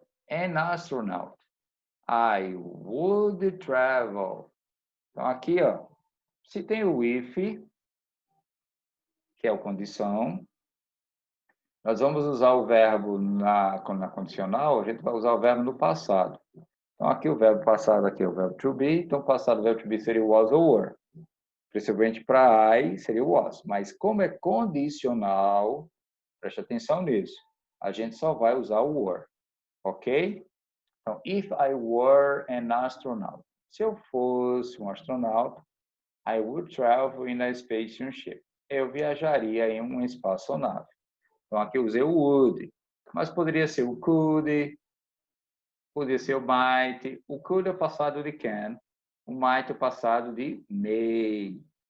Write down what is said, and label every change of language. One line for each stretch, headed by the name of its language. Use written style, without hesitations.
English: An astronaut, I would travel.
Portuguese: Então, aqui, ó, se tem o if, que é o condição, nós vamos usar o verbo na condicional, a gente vai usar o verbo no passado. Então, aqui o verbo passado aqui é o verbo to be, então o passado do verbo to be seria was ou were. Principalmente para I seria o was. Mas como é condicional, preste atenção nisso, a gente só vai usar o were, ok?
English: Então, if I were an astronaut.
Portuguese: Se eu fosse um astronauta,
English: I would travel in a spaceship.
Portuguese: Eu viajaria em uma espaçonave. Então, aqui eu usei o would, mas poderia ser o could, podia ser o might, o could é o passado de can, o might é o passado de may.